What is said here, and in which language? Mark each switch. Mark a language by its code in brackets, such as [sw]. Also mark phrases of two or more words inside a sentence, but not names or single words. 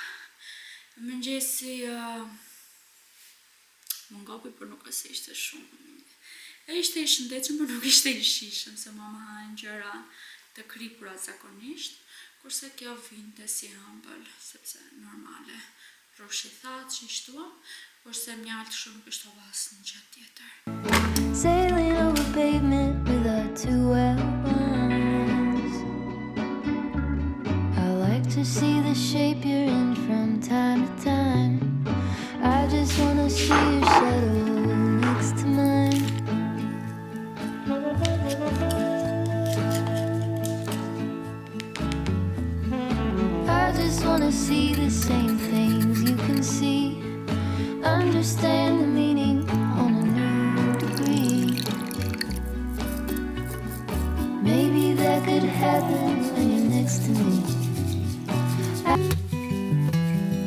[sq] Mëngjesi më ngopi, por nuk është se ishte shumë. E ishte I shëndetshëm, por nuk ishte I shishëm, se mama hajnë gjëra të kripura zakonisht, kurse kjo vinte si ëmbël, sepse normale rrushi thatë që I shtuam, kurse mjaltë shumë kështova asnjë gjë tjetër. [en] Sailing over pavement with our 2 L1s. I like to see the shape you're in from time to time. I just wanna see your shadow next to mine. I just wanna see the same things you can see. Understand the meaning on a new degree. Maybe that could happen when you're next to me.